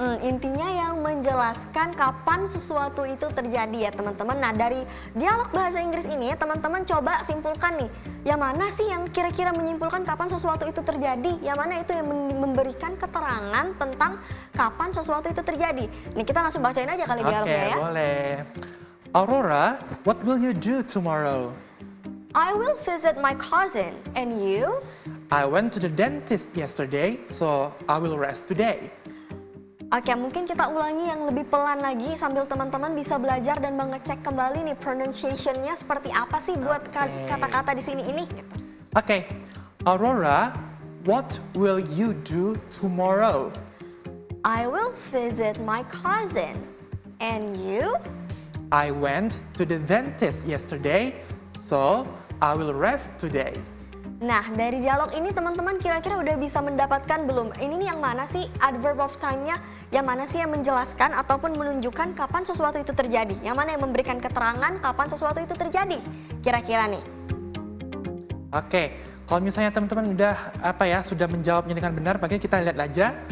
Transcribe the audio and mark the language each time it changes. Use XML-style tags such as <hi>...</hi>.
<id>Intinya yang menjelaskan kapan sesuatu itu terjadi ya teman-teman. Nah, dari dialog bahasa Inggris ini teman-teman coba simpulkan nih. Yang mana sih yang kira-kira menyimpulkan kapan sesuatu itu terjadi? Yang mana itu yang memberikan keterangan tentang kapan sesuatu itu terjadi? Nih kita langsung bacain aja kali dialognya ya. Oke, boleh.</id> <en>Aurora, what will you do tomorrow? I will visit my cousin. And you? I went to the dentist yesterday, so I will rest today.</en> <id>Oke, mungkin kita ulangi yang lebih pelan lagi sambil teman-teman bisa belajar dan mengecek kembali nih pronunciation-nya seperti apa sih buat kata-kata di sini ini. Gitu.</id> <en>Oke, Aurora, what will you do tomorrow? I will visit my cousin. And you? I went to the dentist yesterday, so I will rest today.</en> <id>Nah, dari dialog ini teman-teman kira-kira udah bisa mendapatkan belum? Ini nih yang mana sih adverb of time-nya? Yang mana sih yang menjelaskan ataupun menunjukkan kapan sesuatu itu terjadi? Yang mana yang memberikan keterangan kapan sesuatu itu terjadi? Kira-kira nih. Oke, kalau misalnya teman-teman sudah menjawabnya dengan benar, maka kita lihat aja.</id>